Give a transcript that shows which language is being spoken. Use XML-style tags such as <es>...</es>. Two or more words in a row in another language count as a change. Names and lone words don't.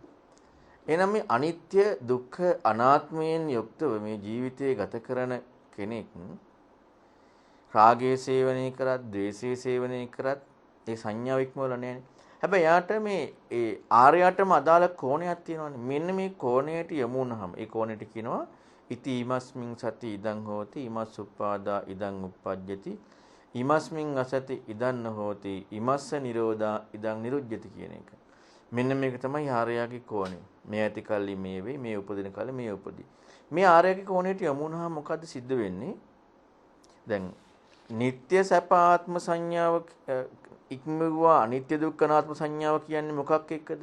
<si>එහෙනම් මේ අනිත්‍ය දුක්ඛ අනාත්මයෙන් යුක්තව මේ ජීවිතය ගත කරන කෙනෙක් රාගයේ සේවනය කරත්, ද්වේෂයේ සේවනය කරත් ඒ සංඥාව ඉක්මවලා නැහැ. හැබැයි යාට මේ ඒ ආර්යයටම අදාළ කෝණයක් තියෙනවානේ. මෙන්න මේ කෝණයට යමු වුණාම ඒ කෝණයට කියනවා</si> <pi>ඉති ීමස්මින් සති ඉදං හෝති ීමස් උප්පාදා ඉදං උප්පජ්ජති ීමස්මින් අසති ඉදං නොහෝති ීමස්ස නිරෝධා ඉදං නිරුජ්ජති</pi> <si>කියන එක. මෙන්න මේක තමයි ආර්යයාගේ කෝණය. මේ ඇති කල්ලි මේ වෙයි, මේ උපදින කල්ලි මේ උපදී. මේ ආර්යයාගේ කෝණයට යමු වුණාම මොකද්ද සිද්ධ වෙන්නේ? දැන් නিত্য සැපාත්ම සංඥාව ඉක්මවුවා අනිත්‍ය දුක්ඛ අනාත්ම සංඥාව කියන්නේ මොකක් එක්කද?</si>